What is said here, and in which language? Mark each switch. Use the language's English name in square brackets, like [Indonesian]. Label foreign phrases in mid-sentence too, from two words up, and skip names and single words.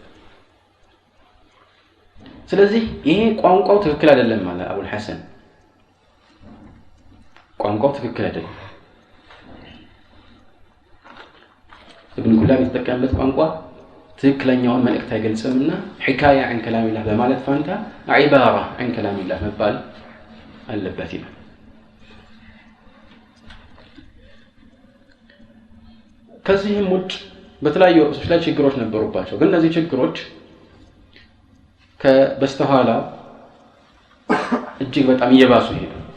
[Amharic] ስለዚህ ይሄ ቋንቋው ትክክል አይደለም ማለት አቡል ሐሰን ቋንቋው ትክክል አይደለም ኢብኑ ኩላብ የተጠቀመበት ቋንቋ ትክክለኛውን መልእክት አይገልጽምና [Arabic] حكاية عن كلام الله [Amharic] በማለት ፋንታ [Arabic] عبارة عن كلام الله [Amharic] መባል አለበት ይላል ከዚህም ውጭ በተለያዩ ርዕሶች ላይ ችግሮች ነበሩባቸው ግን እነዚህ ችግሮች ከበስተኋላ እጅግ በጣም እየባሱ ሄዱ